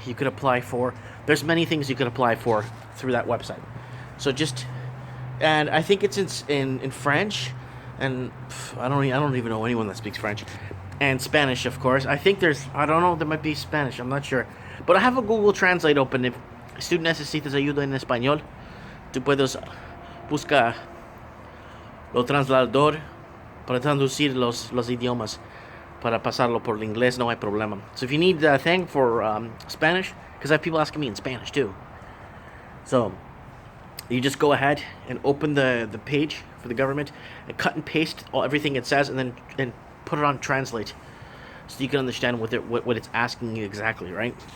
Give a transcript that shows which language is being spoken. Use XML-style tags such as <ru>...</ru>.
<en>You could apply for, there's many things you could apply for through that website. So and I think it's in French, and I don't even know anyone that speaks French, and Spanish, of course. I think there might be Spanish, I'm not sure. But I have a Google Translate open. If student</en> <es>necesitas ayuda en español, tú puedes buscar lo translador para traducir los idiomas. Para pasarlo por el inglés, no hay problema.</es> <en>So if you need a thing for Spanish, because I have people asking me in Spanish too. So you just go ahead and open the page for the government and cut and paste everything it says, and then put it on translate, so you can understand what it's asking you exactly, right?</en>